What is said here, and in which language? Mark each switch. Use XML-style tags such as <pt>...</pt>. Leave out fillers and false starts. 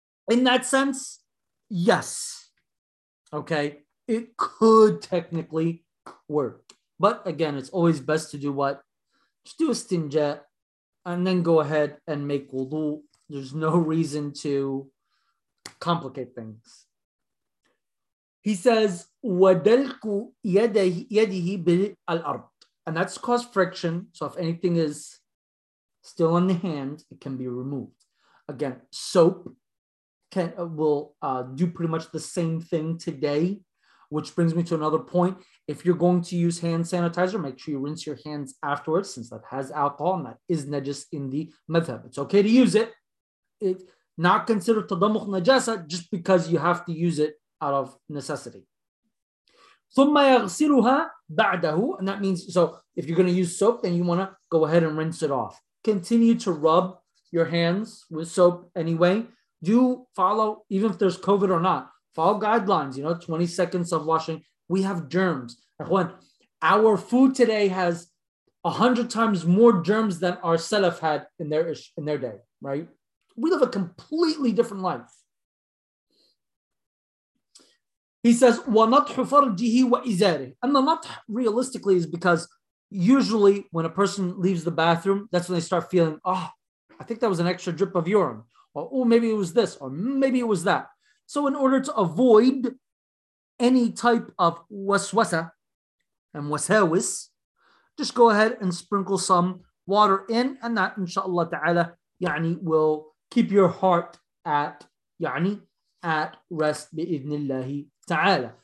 <en>In that sense, yes. Okay. It could technically work. But again, it's always best to do what? Just do a istinja and then go ahead and make wudu. There's no reason to complicate things. He says,</en> <ar>وَدَلْكُ يَدِهِ بِالْأَرْضِ.</ar> <en>And that's caused friction. So if anything is still on the hand, it can be removed. Again, soap will do pretty much the same thing today, which brings me to another point. If you're going to use hand sanitizer, make sure you rinse your hands afterwards, since that has alcohol and that is najis in the madhab. It's okay to use it. It's not considered tadamukh najasa just because you have to use it out of necessity.</en> <ar>ثم يغسلها بعده.</ar> <en>And that means, so if you're going to use soap, then you want to go ahead and rinse it off. Continue to rub your hands with soap anyway. Do follow, even if there's COVID or not, follow guidelines, you know, 20 seconds of washing. We have germs. Our food today has 100 times more germs than our Salaf had in their day, right? We live a completely different life. He says,</en> <ar>وَنَطْحُ فَرْجِهِ وَإِزَارِهِ.</ar> <en>And the natḥ realistically is because usually when a person leaves the bathroom, that's when they start feeling, oh, I think that was an extra drip of urine. Or, oh, maybe it was this, or maybe it was that. So in order to avoid any type of waswasa and wasawis, just go ahead and sprinkle some water in, and that, inshallah ta'ala, يعني, will keep your heart at, يعني, at rest, bi'idhnillahi ta'ala.</en>